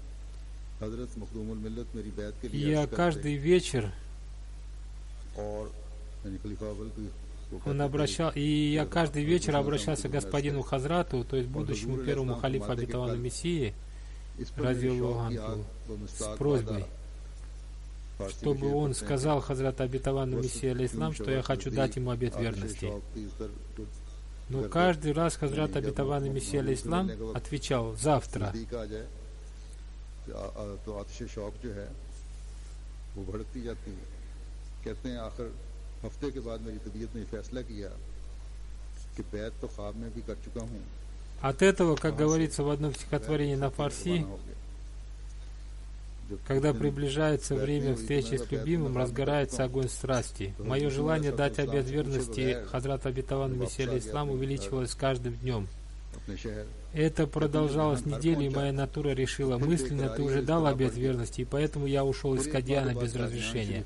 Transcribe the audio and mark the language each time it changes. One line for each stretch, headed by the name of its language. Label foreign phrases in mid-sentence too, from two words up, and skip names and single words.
Russian: И я каждый вечер обращался к господину Хазрату, то есть будущему первому халифу обетованному Мессии,
Arabic: رضي الله عنه,
Russian: с просьбой, чтобы он сказал Хазрату обетованному Мессии алейхиссалам, что я хочу дать ему обет верности. Но каждый раз Хазрат обетованный Мессия алейхиссалам отвечал: завтра.
Urdu: ہفتے کے بعد میری طبیعت نے فیصلہ کیا کہ بیعت تو خواب میں بھی کر چکا ہوں.
Russian: От этого, как говорится в одном стихотворении на фарси, когда приближается время встречи с любимым, разгорается огонь страсти. Мое желание дать обет верности Хазрату обетованному Мессии алейхиссалам увеличивалось с каждым днем. Это продолжалось неделю, и моя натура решила: мысленно ты уже дал обет верности, и поэтому я ушел из Кадьяна без разрешения.